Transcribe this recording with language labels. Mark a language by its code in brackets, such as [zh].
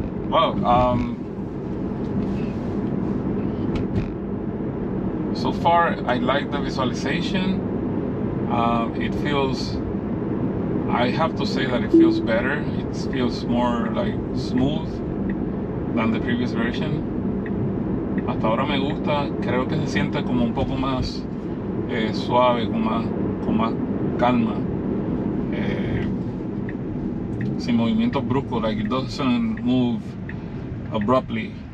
[en] Well, so far I like the visualization. It feels, I have to say that it feels better. It feels more like smooth than the previous version. [es] Hasta ahora me gusta. Creo que se siente como un poco más suave, con más calma, sin movimientos bruscos. [en] Like it doesn't move abruptly.